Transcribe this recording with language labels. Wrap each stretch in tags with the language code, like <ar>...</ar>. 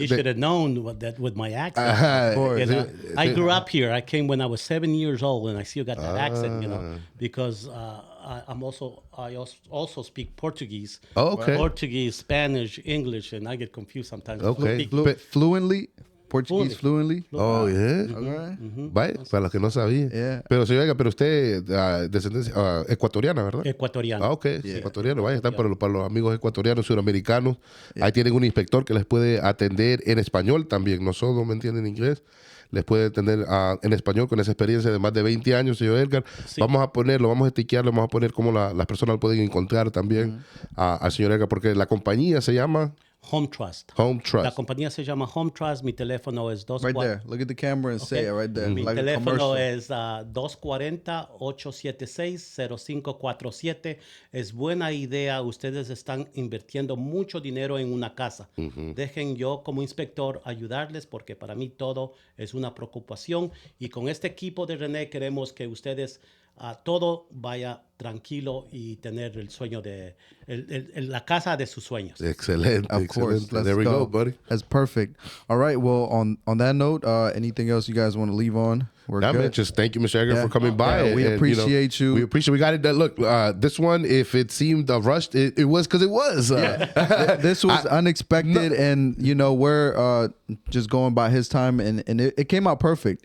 <en>You should have known with my accent. I grew up here. I came when I was 7 years old, and I still got that accent, because I also speak Portuguese. Oh, okay. Portuguese, Spanish, English, and I get confused sometimes. Okay. Fluently? Portuguese fluently? Oh, yeah. Okay.</en> <es>Vaya, para los que no sabían.</es> <en>Yeah.</en> <es>Pero señor Edgar, pero usted descendencia ecuatoriana, ¿verdad? Ecuatoriano. Ah, ok. Ecuatoriano. Vaya, están para los amigos ecuatorianos, suramericanos. Ahí tienen un inspector que les puede atender en español también. No solo me entienden en inglés. Les puede atender en español con esa experiencia de más de 20 años, señor Edgar. Sí. Vamos a etiquearlo, vamos a poner cómo las personas lo pueden encontrar también al señor Edgar, porque la compañía se llama...</es> <en>Home Trust. Home Trust.</en> <es>La compañía se llama Home Trust. Mi teléfono es 240.</es> <en>Right there. Look at the camera and say it right there.</en> <es>Mi</es> <en>Like a</en> <es>teléfono es 240-876-0547. Es buena idea. Ustedes están invirtiendo mucho dinero en una casa. Dejen yo como inspector ayudarles porque para mí todo es una preocupación. Y con este equipo de René queremos que ustedes todo vaya tranquilo y tener el sueño de la casa de sus sueños. Excelente.</es> <en>Of course.</en> <es>Excelente.</es> <en>Let's There we go, buddy. That's perfect. All right. Well, on that note, anything else you guys want to leave on? We're Nah, good. man, just thank you, Mr. Edgar, Yeah. for coming by. Yeah, we appreciate you. We appreciate. We got it. Look, this one, if it seemed rushed, it was because it was. This was unexpected, and we're just going by his time, and it came out perfect.</en>